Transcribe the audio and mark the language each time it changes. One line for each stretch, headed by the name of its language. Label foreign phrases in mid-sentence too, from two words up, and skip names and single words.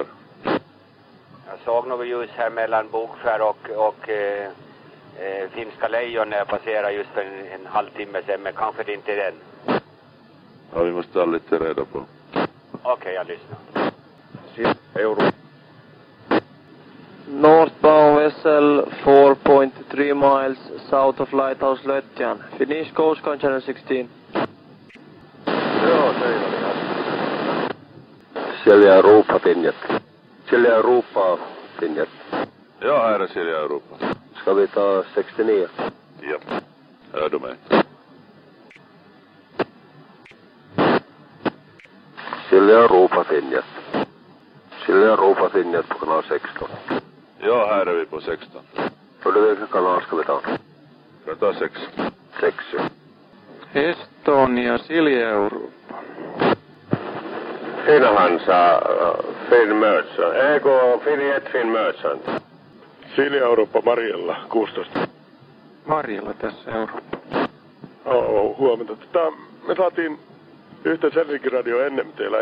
Swedish: Jag såg något ljus här mellan Bokskär och Finska Lejon när jag passerade just för en halvtimme sedan, men kanske det inte är den. Ja, vi måste ta lite reda på. Okej, jag lyssnar. Europa.
English: Northbound vessel 4.3 miles south of Lighthouse Lötjan. Finnish Coast Guard Channel 16.
Finnish: Joo, se ei ole. Silja Europa, Finjet. Silja Europa, Finjet.
Swedish: Ja, här är Silja Europa. Ska vi ta 69? Ja. Hör du mig? Silja Europa, Finjet. Silja Europa, Finjet på kanal 16. Ja, här är vi på 16. Och det vilken kanal ska vi ta? Ska ta 6. 6, ja. Estonia, Silja Europa. Finhansa, Finn Merchant.
Finnish: Eikö Finjet, Finn Merchant? Silja Eurooppa Marjella, 16. Marjalla tässä Eurooppa. Huomenta. Me saatiin yhteys Helsinki Radio ennen teillä.